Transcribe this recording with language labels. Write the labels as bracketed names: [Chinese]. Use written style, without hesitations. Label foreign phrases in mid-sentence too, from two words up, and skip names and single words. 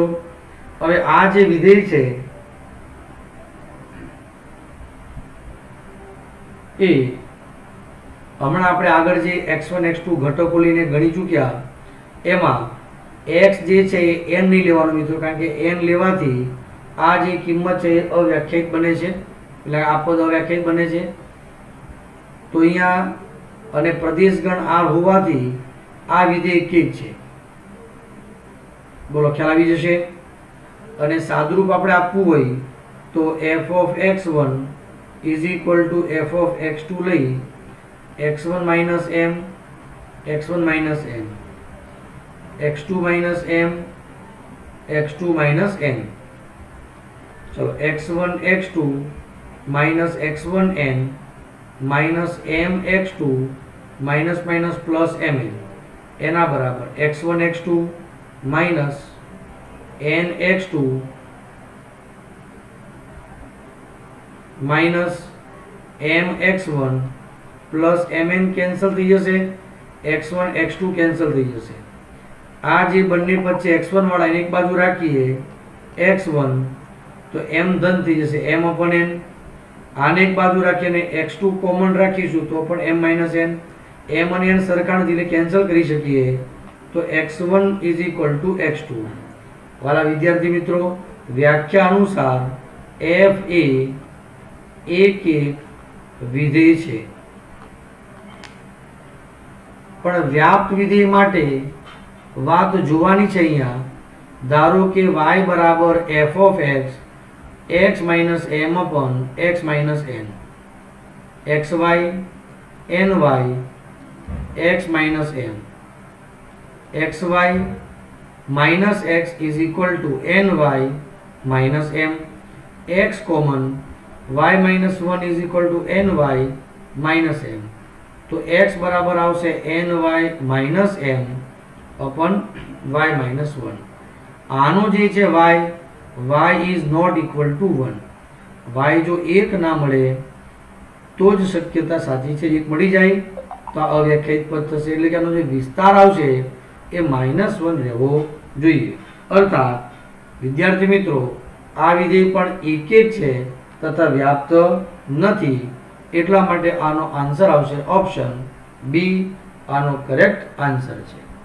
[Gujarati] હવે આ જે વિધેય છે એ હમણાં આપણે આગળ જે x1 x2 ઘટકો લઈને ગણી ચૂક્યા, એમાં x જે છે એ n નહીં લેવાનું મિત્રો, કારણ કે n લેવાથી આ જે કિંમત છે એ અવ્યાખ્યાયિત બને છે, એટલે આ પદ અવ્યાખ્યાયિત બને છે. તો અહીંયા અને પ્રદેશગણ r હોવાથી આ વિધેય એક જ છે. બોલો ખ્યાલ આવી જશે? અને સાદુરૂપ આપણે આપવું હોય તો [English] f of x1 is equal to f of x2 [Gujarati] લઈ [English] x1 minus m, x1 minus m, x2 minus m, x2 minus n. [Gujarati] ચલો, [English] x1 x2 minus x1 n minus m x2 minus minus plus mn [Gujarati] એના બરાબર [English] x1 x2 minus n x2 minus m x1 plus mn [Gujarati] કેન્સલ થઈ જશે, x1 x2 કેન્સલ થઈ જશે. આ જે બંને વચ્ચે x1 વાળા એક બાજુ રાખીએ x1 તો m ધન થઈ જશે, [English] m upon n. [Gujarati] આને એક બાજુ રાખીને x2 કોમન રાખીશું તો પણ [English] m minus n. [Gujarati] m અને n સરખા નથી એટલે કેન્સલ કરી શકીએ, તો [English] x1 is equal to x2. [Gujarati] વાલા વિદ્યાર્થી મિત્રો, વ્યાખ્યા અનુસાર f એ એક વિધેય છે, પણ વ્યાપ્ત વિધેય માટે વાત જોવાની છે. અહીંયા ધારો કે [English] y બરાબર f of x x minus m upon x minus n, xy ny x minus m, xy minus x is equal to ny minus m, x common, y minus 1 is equal to ny minus m. [Gujarati] તો x બરાબર આવશે [English] ny minus m upon y minus 1. [Gujarati] આનો જે છે [English] y is not equal to 1. [Gujarati] y જો 1 ના મળે તો જ શક્યતા સાચી છે, 1 મળી જાય તો આ અવ્યાખ્યાયિત પદ થશે, એટલે કે આનો જે વિસ્તાર આવશે એ -1 રહેવો જોઈએ. અર્થાત વિદ્યાર્થી મિત્રો, આ વિધેય પણ એક જ છે તથા વ્યાપ્ત નથી, એટલા માટે આનો આન્સર આવશે [English] option B [Gujarati] આનો [English] correct answer [Gujarati] છે.